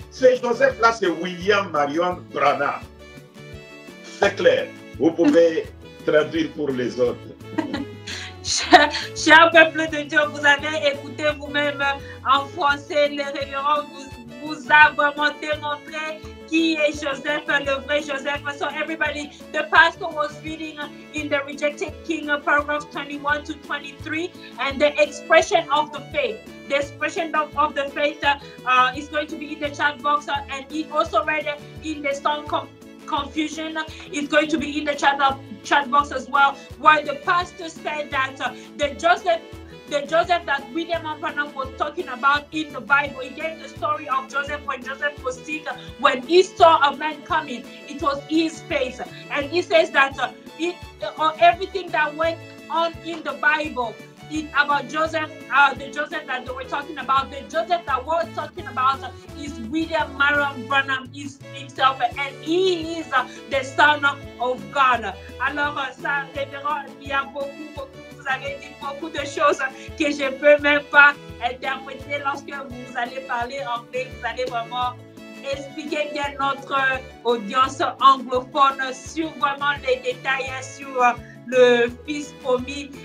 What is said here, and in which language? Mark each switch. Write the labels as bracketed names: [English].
[French] C'est Joseph là, c'est William Marion Branham. C'est clair. Vous pouvez traduire pour les autres. Cher peuple de Dieu, vous avez écouté vous-même en français, les révérends vous a vraiment démontré qui est Joseph, le vrai Joseph. [English] So everybody, the pastor was reading in the Rejected King, paragraphs 21 to 23, and the expression of the faith. The expression of the faith is going to be in the chat box, and he also read in the song Confusion is going to be in the chat box as well, where the pastor said that the Joseph that William Branham was talking about in the Bible, he gave the story of Joseph when Joseph was sick. When he saw a man coming, it was his face. And he says that everything that went on in the Bible about Joseph, the Joseph that they were talking about, the Joseph that we're talking about is William Marion Branham himself, and he is the son of God. [French] Alors, ça, révérend, il y a beaucoup, vous avez dit beaucoup de choses que je ne peux même pas interpréter lorsque vous allez parler anglais. Vous allez vraiment expliquer bien notre audience anglophone sur vraiment les détails sur le Fils promis.